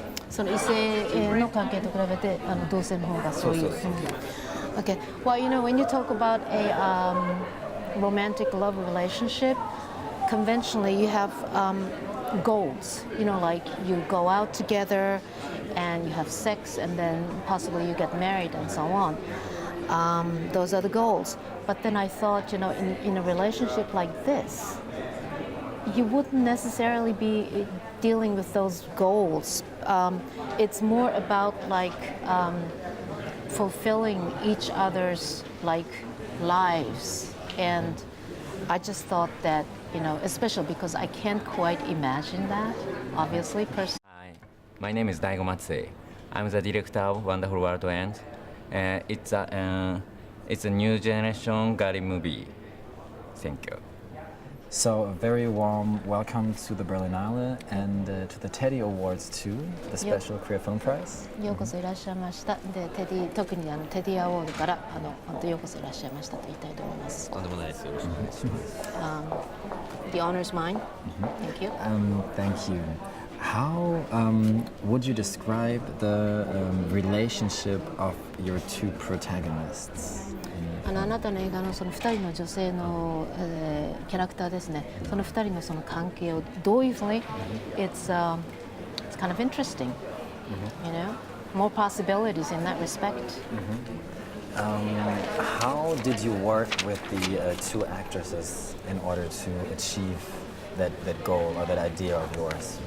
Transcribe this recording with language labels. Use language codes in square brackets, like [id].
[ja] その異性の関係と比べて同性の方がそういう。 [en] Okay. Well, when you talk about a romantic love relationship, conventionally you have goals. Like you go out together and you have sex and then possibly you get married and so on. Those are the goals. But then I thought, in a relationship like this, you wouldn't necessarily be dealing with those goals. It's more about fulfilling each other's lives. And I just thought that, especially because I can't quite imagine that, obviously, personally. Hi, my name is Daigo Matsui. I'm the director of Wonderful World End. It's a new generation Gary movie. Thank you. So a very warm welcome to the Berlinale and to the Teddy Awards too, the special Korea Film Prize. [ja] ようこそいらっしゃいました。で、特にテディアワードから本当ようこそいらっしゃいましたと言いたいと思います。とんでもないです。よろしくお願いします。 [en] The honor's mine. Thank you. Thank you. How would you describe the relationship of your two protagonists? [ja] あなたの映画のその2人の女性の、キャラクターですね。その2人のその関係をどういうふうに、 [en] it's kind of interesting, more possibilities in that respect. How did you work with the two actresses in order to achieve that goal or that idea of yours?